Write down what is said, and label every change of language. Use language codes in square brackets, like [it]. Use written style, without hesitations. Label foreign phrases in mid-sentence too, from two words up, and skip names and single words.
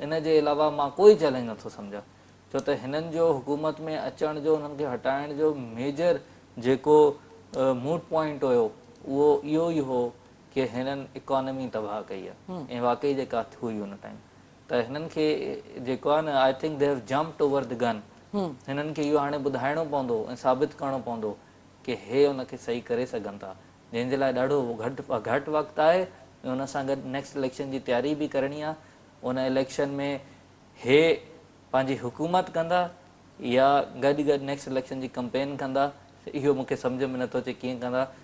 [sd] इन जे अलावा मां कोई चैलेंज नथो सम्झां, छो त हिननि जो हुकूमत में अचण जो, हुननि खे हटाइण जो मेजर जेको मूड पॉइंट हुयो उहो इहो ई हो कि हिननि इकॉनमी तबाह कई आहे, ऐं वाक़ई जेका हुई हुन टाइम। त हिननि खे जेको आहे न, [en] I think they have jumped over the gun. [sd] हिननि खे इहो हाणे ॿुधाइणो पवंदो ऐं साबित करिणो पवंदो कि हे उनखे सही करे सघनि था, जंहिंजे लाइ ॾाढो घटि वक़्तु आहे, ऐं उन सां गॾु [en] next election [sd] जी तयारी बि करणी आहे। उन इलेक्शन में हे पंहिंजी हुकूमत कंदा या गॾु गॾु [en] next election [sd] जी कंपेन कंदा, इहो मूंखे सम्झ में नथो अचे कीअं कंदा।